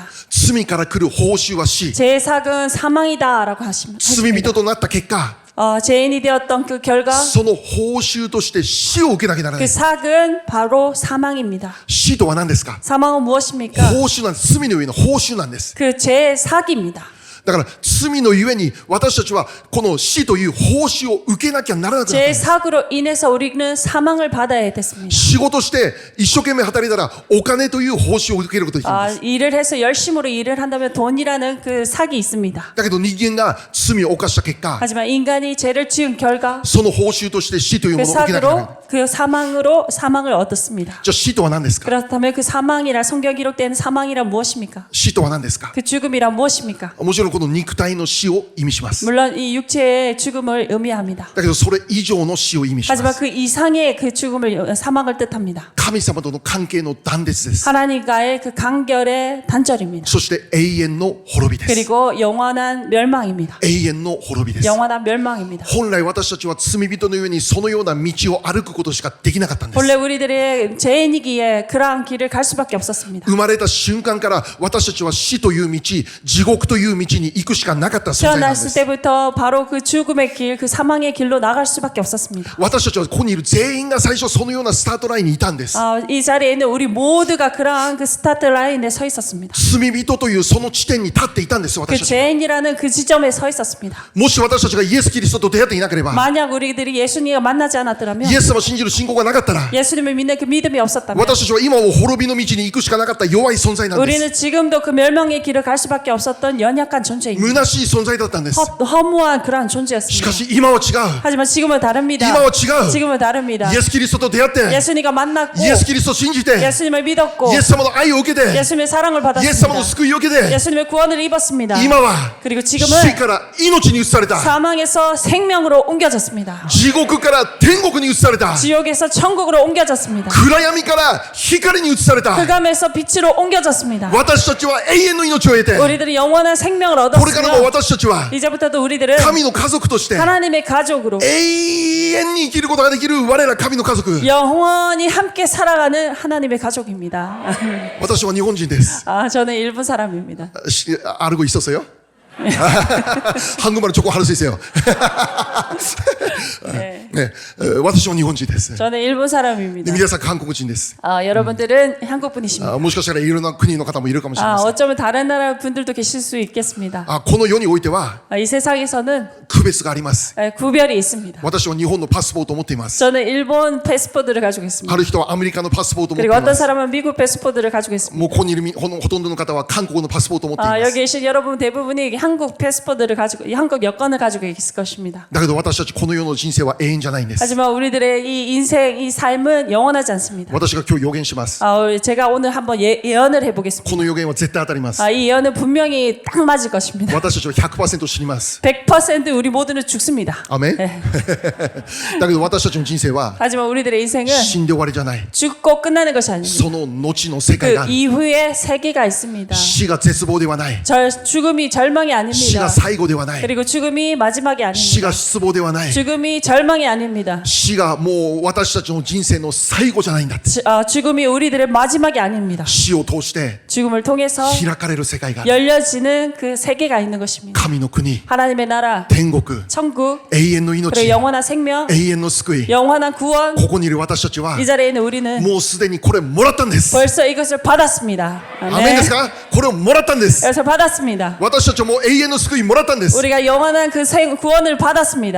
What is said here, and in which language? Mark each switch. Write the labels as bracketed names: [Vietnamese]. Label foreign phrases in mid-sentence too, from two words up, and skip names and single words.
[Japanese] 罪から来る報酬は死。 [Korean] 죄의 삭은 사망이다라고 하십니다. [Japanese] 罪人となった結果、 [Korean] 죄인이 되었던 그 결과 [Japanese] その報酬として死を受けなきゃならな [Korean] 그 [Japanese] い。 [Korean] 삭은 바로 사망입니다. [Japanese] 死とは何ですか？ [Korean] 사망은 무엇입니까? [Japanese] 報酬なんです。罪の上の報酬なんです。 [Korean] 그 죄의 삭입니다. [Japanese] だから罪のゆえに私たちはこの死という報酬を受けなきゃならなくなったんで [Korean] 죄의 [Japanese] す。 [Korean] 삭으로 인해서 우리는 사망을 받아야 됐습니다. [Japanese] 仕事して一生懸命働いたらお金という報酬を受けることができるんです。 [Korean] 일을 해서 열심으로 일을 한다면 돈이라는 그 삭이 있습니다. [Japanese] だけど人間が罪を犯した結果、 [Korean] 하지만 인간이 죄를 지은 결과 [Japanese] その報酬として死という [Korean] 그 [Japanese] ものを受けなきゃならない。 [Korean] 삭으로 그 사망으로 사망을 얻었습니다. [Japanese] じゃあ死とは何ですか？ [Korean] 그렇다면 그 사망이라 성경 기록되는 사망이란 무엇입니까? [Japanese] 死とは何ですか？ [Korean] 그 죽음이란 무엇입니까? [Japanese] もちろんこの肉体の死を意味します。 [Korean] 물론 이 육체의 죽음을 의미합니다. [Japanese] だけどそれ以上の死を意味しま [Korean] 하지만 [Japanese] す。 [Korean] 그 이상의 그 죽음을 사망을 뜻합니다. [Japanese] 神様との関係の断絶です。 [Korean] 하나님과의 그 간결의 단절입니다. [Japanese] そして永遠の滅びです。 [Korean] 그리고 영원한 멸망입니다. [Japanese] 永遠の滅びです。 [Korean] 영원한 멸망입니다. [Japanese] 本来私たちは罪人の上にそのような道を歩くことしかできなかったんです。 [Korean] 본래 우리들의 죄인이기에 그러한 길을 갈 수밖에 없었습니다. [Japanese] 生まれた瞬間から私たちは死という道、地獄という道に行くしかなかった存在なんで [Korean] 태어났을 [Japanese] す。 [Korean] 때부터 바로 그 죽음의 길, 그 사망의 길로 나갈 수밖에 없었습니다. [Japanese] 私たちはここにいる全員が最初そのようなスタートラインにいたんです。 [Korean] 이 자리에 있는 우리 모두가 그러한 그 스타트 라인에 서 있었습니다. [Japanese] 罪人というその地点に立っていたんです。 [Korean] 그 [Japanese] 私たちは。 [Korean] 죄인이라는 그 지점에 서 있었습니다. [Japanese] もし私たちがイエス・キリストと出会っていなければ、 [Korean] 만약 우리들이 예수님과 만나지 않았더라면 [Japanese] イエス様を信じる信仰がなかったら、 [Korean] 예수님을 믿는 그 믿음이 없었다면 [Japanese] 私たちは今も滅びの道に行くしかなかった弱い存在なんです。 [Korean] 우리는 지금도 그 멸망의 길을 갈 수밖에 없었던 연약한 존재입니다. [Japanese] 虚しい存在だったんです。 [Korean] 허무한 그러한 [Japanese] し [Korean] 존재였습니다. [Japanese] かし今は違う。 [Korean] 하지만 지금은 다릅니다. [Japanese] 今は違う。 [Korean] 지금은 다릅니다. [Japanese] イエス・キリストと出会って、 [Korean] 예수님과 만났고 [Japanese] イエス・キリストを信じて、 [Korean] 예수님을 믿었고 [Japanese] イエス様の愛を受けて、 [Korean] 예수님의 사랑을 [Japanese] イエス様の [Korean] 받았습니다. [Japanese] 救いを受けて、 [Korean] 예수님의 구원을 입었습니다. [Japanese] 今は [Korean] 그리고 [Japanese] 死 [Korean] 지금은 [Japanese] から命に移された、 [Korean] 사망에서 생명으로 옮겨졌습니다. [Japanese] 地獄から天国に移された、 [Korean] 지옥에서 천국으로 옮겨졌습니다. [Japanese] 暗闇から光に移された。 [Korean] 흑암에서 빛으로 옮겨졌습니다. [Japanese] 私たちは永遠の命を得て、 [Korean] 우리들이 영원한 생명을 [Japanese] これからも [Korean] 얻었으며 [Japanese] 私たちは [Korean] 이제부터도 우리들은 [Japanese] 神の家族として [Korean] 하나님의 가족으로 [Japanese] 永遠に生きることができる我ら神の家族。 [Korean] 영원히 함께 살아가는 하나님의 가족입니다. [Japanese] 私は日本人です。 [Korean] 저는 일본 사람입니다. 알고 있었어요? 한국말을 조금 할 수 있어요. 네. 네, [Japanese] 私は日本人です。 [Korean] 저는 일본 사람입니다. [Japanese] 皆さん韓国人です。 [Korean] 여러분들은 한국 분이십니다. [Japanese] もしかしたらいろんな国の方もいるかもしれません。 [Korean] 어쩌면 다른 나라 분들도 계실 수 있겠습니다. [Japanese] この世においては [Korean] 이 세상에서는 [Japanese] 区別があります。 [Korean] 구별이 있습니다. [Japanese] 私は日本のパスポートを持っています。 [Korean] 저는 일본 패스포드를 가지고 있습니다. [Japanese] ある人はアメリカのパスポートを持ってい [Korean] 그리고 [Japanese] ま [Korean] 어떤 [Japanese] す。 [Korean] 사람은 미국 패스포드를 가지고 있습니다. [Japanese] もうここにいるほとんどの方は韓国のパスポートを持っていま [Korean] 여기 [Japanese] す。 [Korean] 계신 여러분 대부분이 한국 패스포드를 가지고 한국 여권을 가지고 있을 것입니다. [Japanese] だけど私たちこの世の人生は永遠じゃないんです。 [Korean] 하지만 우리들의 이 인생, 이 삶은 영원하지 않습니다. [Japanese] 私が今日予言します。 [Korean] 제가 오늘 한번 예언을 해보겠습니다. [Japanese] この予言は絶対当たります。 [Korean] 이 예언은 분명히 딱 맞을 것입니다. [Japanese] 私たちは 100% 死にます。 [Korean] 100% 우리 모두는 죽습니다. [Japanese] アメン [Korean] 네. [Japanese] だけど私たちの人生は [Korean] 하지만 우리들의 인생은 [Japanese] 死んで終わりじゃない。 [Korean] 죽고 끝나는 것이 아닙니다. [Japanese] その後の世界があ [Korean] 그 [Japanese] る。 [Korean] 이후에 세계가 있습니다. [Japanese] 死が絶望ではない。 [Korean] 죽음이 절망이 [Japanese] 死 [Korean] 아닙니다. [Japanese] が最後ではない。 [Korean] 그리고 죽음이 마지막이 [Japanese] 死 [Korean] 아닙니다. [Japanese] が失望ではない。 [Korean] 죽음이 절망이 아닙니다. [Japanese] 死がもう私たちの人生の最後じゃないんだって。 [Korean] 죽음이 우리들의 마지막이 아닙니다. [Japanese] 死を通して [Korean] 죽음을 통해서 [Japanese] 開かれる世界がある。 [Korean] 열려지는 그 세계가 있는 것입니다. [Japanese] 神の国、 [Korean] 하나님의 나라, [Japanese] 天国、 [Korean] 천국, [Japanese] 永遠の [Korean] 그리고 [Japanese] 命、 [Korean] 영원한 생명, [Japanese] 永遠の救い。 [Korean] 영원한 구원. [Japanese] ここにいる私たちは [Korean] 이 자리에 있는 우리는 [Japanese] もうすでにこれもらったんです。 [Korean] 벌써 이것을 받았습니다. [Japanese] アメンですか？これをもらったんです。 [Korean] 그래서 받았습니다. [Japanese] 私たちはもう永遠の救いもらったんです。 [Korean] 우리가 영원한 그 구원을 받았습니다.